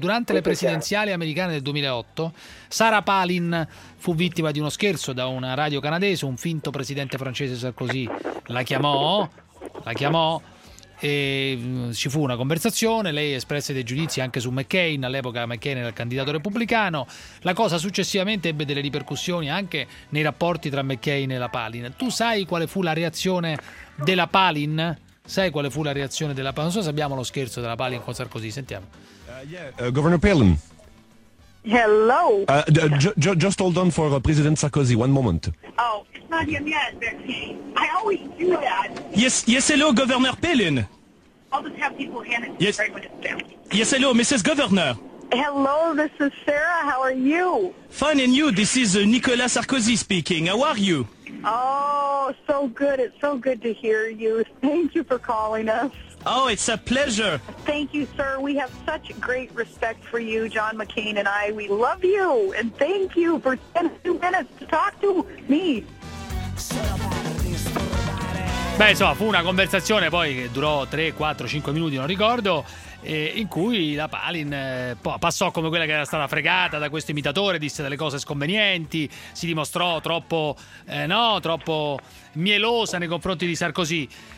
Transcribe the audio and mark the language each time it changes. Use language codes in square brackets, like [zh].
[it] Durante le presidenziali americane del 2008, Sarah Palin fu vittima di uno scherzo da una radio canadese, un finto presidente francese Sarkozy la chiamò, e ci fu una conversazione, lei espresse dei giudizi anche su McCain, all'epoca McCain era il candidato repubblicano, la cosa successivamente ebbe delle ripercussioni anche nei rapporti tra McCain e la Palin. Tu sai quale fu la reazione della Palin? Sai quale fu la reazione della Palin? Non so se abbiamo lo scherzo della Palin con Sarkozy, sentiamo. [en] Governor Palin. Hello. Just hold on for President Sarkozy, one moment. Oh, Nadia, yes, I always do that. Yes, hello, Governor Palin. I'll just have people hand it. Yes. Yes, hello, Mrs. Governor. Hello, this is Sarah, how are you? Fine, and you? This is Nicolas Sarkozy speaking, how are you? Oh, so good, it's so good to hear you. Thank you for calling us. Oh, it's a pleasure. Thank you, sir. We have such great respect for you, John McCain and I. We love you. And thank you for 2 minutes to talk to me. [it] Beh, insomma, fu una conversazione poi che durò 3, 4, 5 minuti, non ricordo, in cui la Palin passò come quella che era stata fregata da questo imitatore, disse delle cose sconvenienti, si dimostrò troppo mielosa nei confronti di Sarkozy.